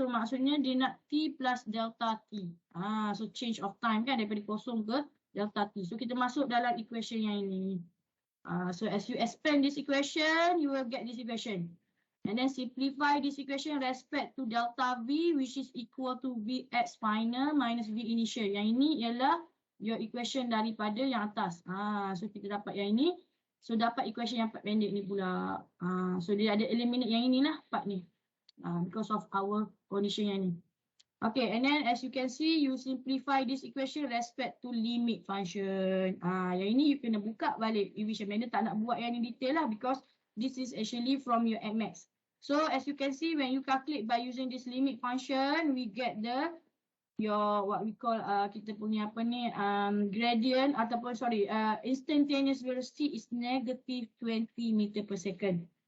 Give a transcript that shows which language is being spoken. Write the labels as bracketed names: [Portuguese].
[Malay] So maksudnya dia nak t plus delta t. So [English] change of time [Malay] kan daripada kosong ke delta t. So kita masuk dalam equation yang ini. [English] So as you expand this equation, you will get this equation. And then simplify this equation respect to delta V, which is equal to Vx final minus V initial. [Malay] Yang ini ialah [English] your equation [Malay] daripada yang atas. So kita dapat yang ini. So dapat equation yang part pendek ni pula. So dia ada eliminate yang inilah part ni. [English] Because of our condition yang ni. Okay, and then as you can see, you simplify this equation respect to limit function. [Malay] Yang ini you kena buka balik revision planner, tak nak buat yang ni detail lah [English] because this is actually from your max. So as you can see, when you calculate by using this limit function, we get your what we call [Malay] kita punya apa ni [English] gradient ataupun instantaneous velocity is negative 20 meter per second.